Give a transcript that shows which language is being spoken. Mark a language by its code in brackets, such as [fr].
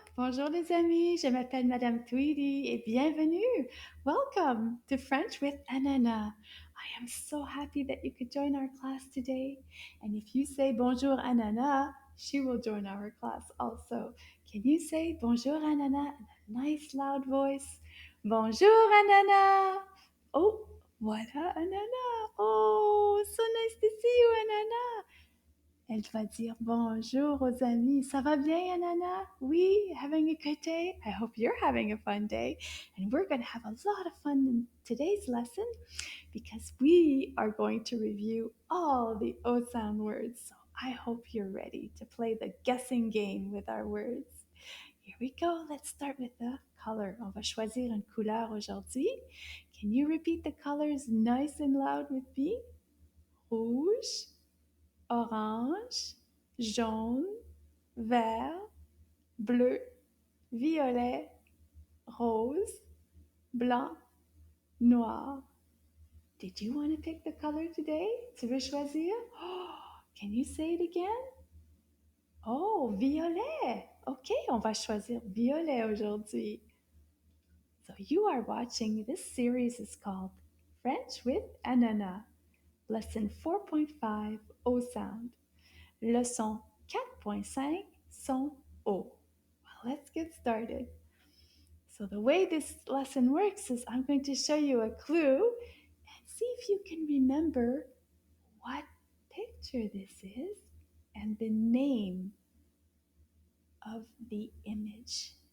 [fr] Bonjour les amis, je m'appelle Madame Tweedy et bienvenue! [en] Welcome to French with Ananas. I am so happy that you could join our class today. And if you say [fr] bonjour Ananas, [en] she will join our class also. Can you say [fr] bonjour Ananas [en] in a nice loud voice? [fr] Bonjour Ananas! Oh, voilà Ananas! [en] Oh, so nice to see you Ananas! [fr] Elle va dire bonjour aux amis. Ça va bien, Ananas? Oui, [en] having a good day? I hope you're having a fun day. And we're going to have a lot of fun in today's lesson because we are going to review all the O sound words. So I hope you're ready to play the guessing game with our words. Here we go. Let's start with the color. [fr] On va choisir une couleur aujourd'hui. [en] Can you repeat the colors nice and loud with me? [fr] Rouge, orange, jaune, vert, bleu, violet, rose, blanc, noir. [en] Did you want to pick the color today? [fr] Tu veux choisir? [en] Oh, can you say it again? Oh, violet. [fr] Ok, on va choisir violet aujourd'hui. [en] So you are watching, this series is called French with Ananas, Lesson 4.5, O Sound. [fr] Leçon 4.5, son O. [en] Well, let's get started. So the way this lesson works is I'm going to show you a clue and see if you can remember what picture this is and the name of the image.